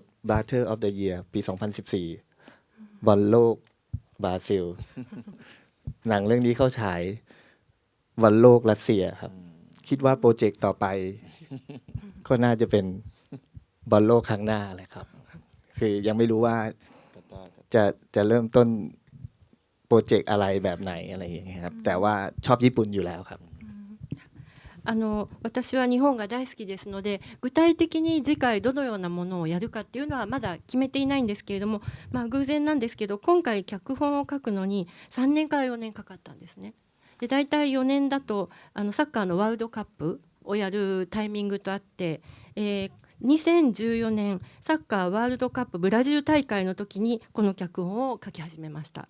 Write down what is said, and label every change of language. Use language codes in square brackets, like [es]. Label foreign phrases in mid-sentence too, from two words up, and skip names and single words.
[th] Brother of the Year ปี2014บอลโลกบราซิลหนังเรื่องนี้เข้าฉายวันโลกรัสเซียครับคิดว่าโปรเจกต์ต่อไปก็น่าจะเป็นบอลโลกครั้งหน้าเลยครับคือยังไม่รู้ว่าจะเริ่มต้นโปรเจกต์อะไรแบบไหนอะไรอย่างเงี้ยครับแต่ว่าชอบญี่ปุ่นอยู่แล้วครับ [ja] 私は日本が大好きですので、具体的に次回どのようなものをやるかっていうのはまだ決めていないんですけれども、偶然なんですけど今回脚本を書くのに3年から4年かかったんですね。で大体4年だとサッカーのワールドカップをやるタイミングとあって、2014年サッカーワールドカップブラジル大会の時にこの脚本を書き始めました。